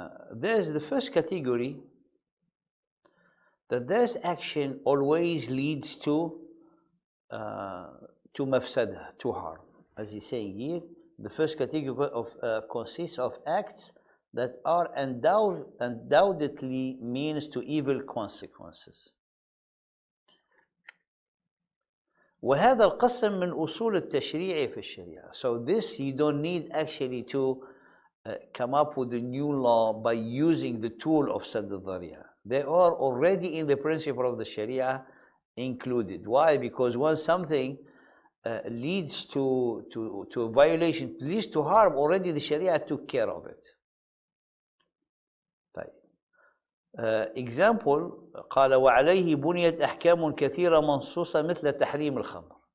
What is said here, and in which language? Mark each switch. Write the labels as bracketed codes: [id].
[en] there's the first category, that there's action always leads to mafsada, to harm. As he's saying here, the first category of consists of acts that are undoubtedly means to evil consequences. [ar] وهذا القسم من أصول التشريع في الشريعة. [en] So this you don't need actually to come up with a new law by using the tool of Sadd al-Dhari'a. They are already in the principle of the Sharia included. Why? Because once something leads to a violation, leads to harm, already the Sharia took care of it. Example, [ar] قال وعليه بنيت أحكام كثيرة منصوصة مثل تحريم الخمر.